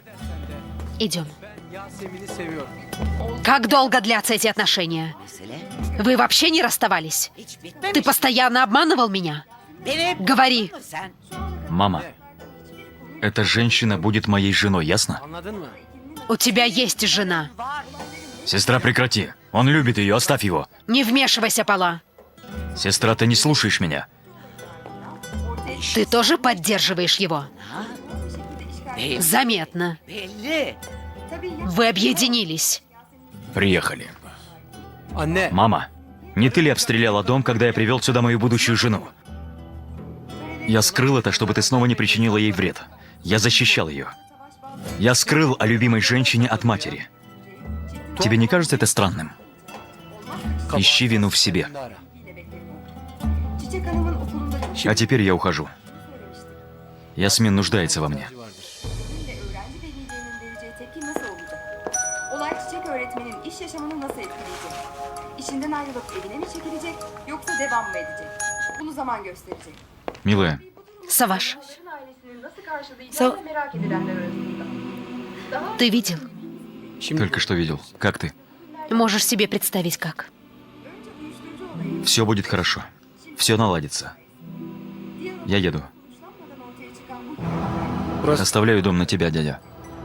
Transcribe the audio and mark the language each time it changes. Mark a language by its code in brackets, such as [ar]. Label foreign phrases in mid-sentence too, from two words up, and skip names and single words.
[ru] Идем. [tr] Yasemin'i seviyorum. [ru] Как долго длятся эти отношения? Вы вообще не расставались? Ты постоянно обманывал меня? Говори. Мама, эта женщина будет моей женой, ясно? [tr] Anladın mı? [ru] У тебя есть жена. Сестра, прекрати. Он любит ее, оставь его. Не вмешивайся, Пала. Сестра, ты не слушаешь меня. Ты тоже поддерживаешь его? Заметно. Вы объединились. Приехали. [tr] Anne. [ru] Мама, не ты ли обстреляла дом, когда я привел сюда мою будущую жену? Я скрыл это, чтобы ты снова не причинила ей вред. Я защищал ее. Я скрыл о любимой женщине от матери. Тебе не кажется это странным? Ищи вину в себе. [tr] Ara. Çiçek Hanım'ın okulunda [ru] А теперь я ухожу. Ясмин нуждается во мне. [tr] Vardır. ve öğrenci velilerinin vereceği tepki nasıl olacak? Olay çiçek öğretmenin iş yaşamını nasıl etkileyecek? İşinden ayrılıp evine mi çekilecek yoksa devam mı edecek? Bunu zaman gösterecek. [ru] Милая, Саваш, [tr] Onların ailesinin nasıl karşılayacağını merak edilenler arasında. [ru] ты видел? только что видел. Как ты? Можешь себе представить, как? Все будет хорошо. Все наладится. Я еду. [tr] Suçlanmadan ortaya çıkan bu Burası [ru] Оставляю дом на тебя, дядя.